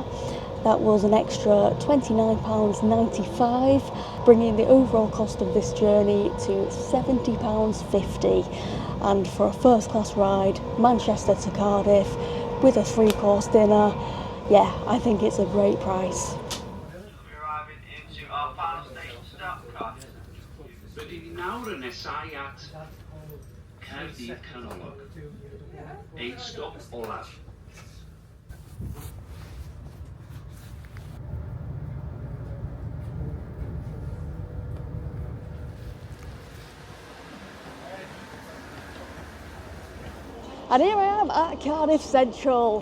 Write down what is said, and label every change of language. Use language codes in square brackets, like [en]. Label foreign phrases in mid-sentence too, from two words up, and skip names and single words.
[en] That was an extra £29.95, bringing the overall cost of this journey to £70.50. And for a first class ride, Manchester to Cardiff, with a 3-course dinner, yeah, I think it's a great price. [cy] Rydyn ni nawr yn nesau at Caerdydd Canolog. Ein stop olaf. [en] And here I am at Cardiff Central.